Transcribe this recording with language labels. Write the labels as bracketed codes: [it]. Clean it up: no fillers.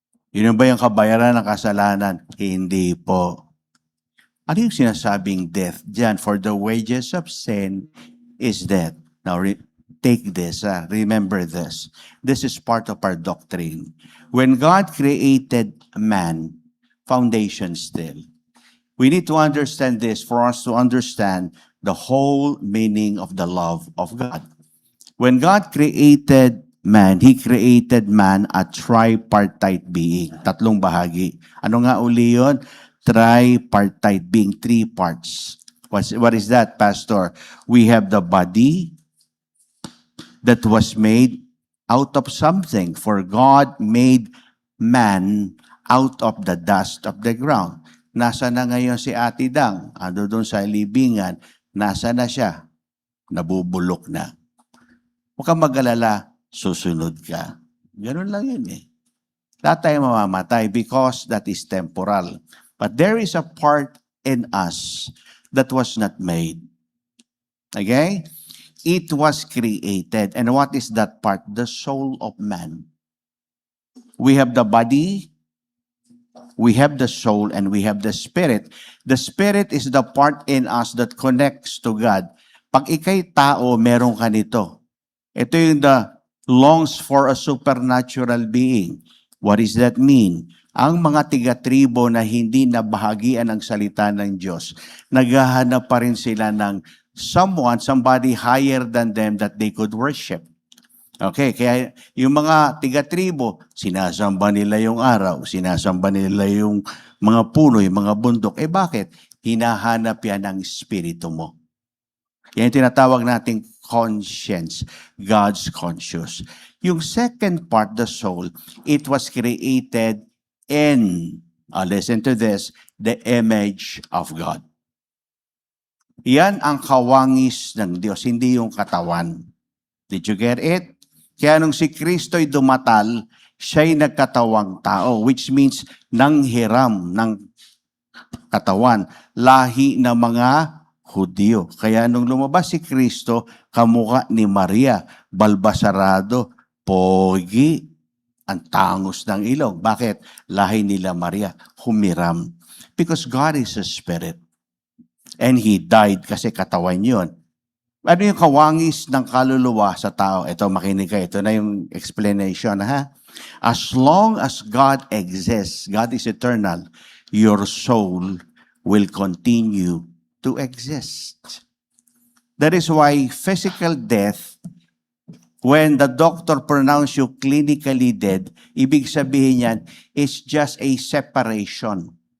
[tl] Yun ba yung kabayaran ng kasalanan? Hindi po. Ano yung sinasabing death? [en] Diyan, for the wages of sin is death. Now, take this. Remember this. This is part of our doctrine. When God created man, foundation still. We need to understand this for us to understand the whole meaning of the love of God. When God created man, He created man a tripartite being. [tl] Tatlong bahagi. Ano nga uli yun? [en] Tripartite being, three parts. What is that, Pastor? We have the body that was made out of something. For God made man out of the dust of the ground. [tl] Nasa na ngayon si Ate Dang? Ando doon sa libingan. Nasa na siya? Nabubulok na. Huwag kang mag-alala, susunod ka. Ganun lang yun eh. Lahat tayo mamamatay [en] because that is temporal. But there is a part in us that was not made. Okay? It was created. And what is that part? The soul of man. We have the body, we have the soul, and we have the spirit. The spirit is the part in us that connects to God. [tl] Pag ikay tao, meron ka nito. Ito yung [en] the longs for a supernatural being. What does that mean? [tl] Ang mga tiga-tribo na hindi nabahagian ng salita ng Diyos, naghahanap pa rin sila ng [en] somebody higher than them that they could worship. [tl] Okay, kaya yung mga tiga-tribo, sinasamba nila yung araw, sinasamba nila yung mga puno, yung mga bundok. Eh bakit? Hinahanap yan ng espiritu mo. Yan yung tinatawag nating conscience, [en] God's conscious. Yung second part, the soul, it was created in, listen to this, the image of God. [tl] Yan ang kawangis ng Diyos, hindi yung katawan. [en] Did you get it? [tl] Kaya nung si Kristo'y dumatal, siya'y nagkatawang tao, [en] which means [tl] nanghiram ng katawan, lahi ng mga Hudyo. Kaya nung lumabas si Kristo, kamukha ni Maria, balbasarado, pogi, ang tangos ng ilong. Bakit? Lahi nila Maria, humiram. [en] Because God is a spirit. And He died [tl] kasi katawan yun. Ano yung kawangis ng kaluluwa sa tao? Ito, makinig kayo. Ito na yung explanation, ha? [en] As long as God exists, God is eternal, your soul will continue to exist. That is why physical death, when the doctor pronounce you clinically dead, [tl] ibig sabihin yan, [en] is just a separation.